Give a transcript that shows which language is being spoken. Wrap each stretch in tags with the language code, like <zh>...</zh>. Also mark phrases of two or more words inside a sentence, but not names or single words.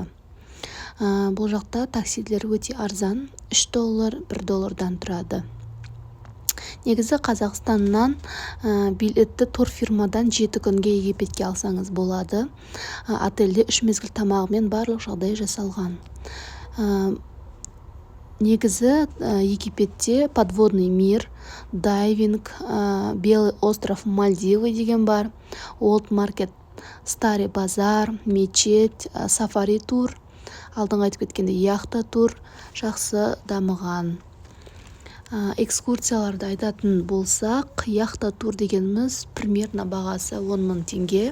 <kk>Бұл жақта таксилер өте арзан, $3, $1 тұрады. Негізі Қазақстаннан билетті турфирмадан 7 күнге Египетке алсаңыз болады. Отельде 3 мезгіл тамағымен барлық жағдай жасалған. Негізі Египетте</kk> <ru>подводный мир,</ru> <kk>дайвинг, Белый остров Мальдивы деген бар,</kk> <en>Old market,</en> <ru>Старый базар,</ru> <kk>мечеть, сафари тур, алдыңғы айтып кеткенде яхта тур жақсы дамыған. Экскурсияларды айтатын болсақ, яхта тур дегеніміз примерно бағасы 10.000 теңге.</kk>